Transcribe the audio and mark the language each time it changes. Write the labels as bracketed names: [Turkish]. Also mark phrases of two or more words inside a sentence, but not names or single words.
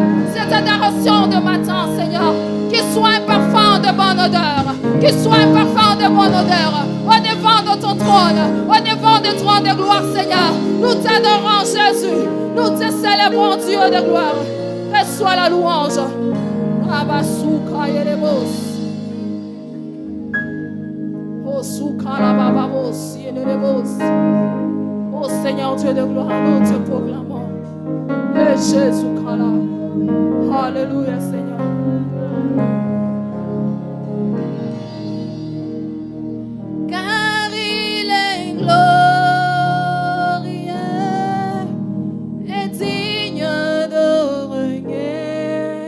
[French] Cette adoration de matin, Seigneur, qu'il soit un parfum de bonne odeur, qu'il soit un parfum de bonne odeur, au devant de ton trône, au devant du trône de gloire, Seigneur. Nous t'adorons, Jésus, nous te célébrons, Dieu de gloire. Reçois la louange. Rabasuka yerebos. Osuka rabababos yerebos. Oh Seigneur Dieu de gloire, nous te proclamons. Et Jésus Kala. Alléluia, Seigneur. Car il est glorieux et digne de régner.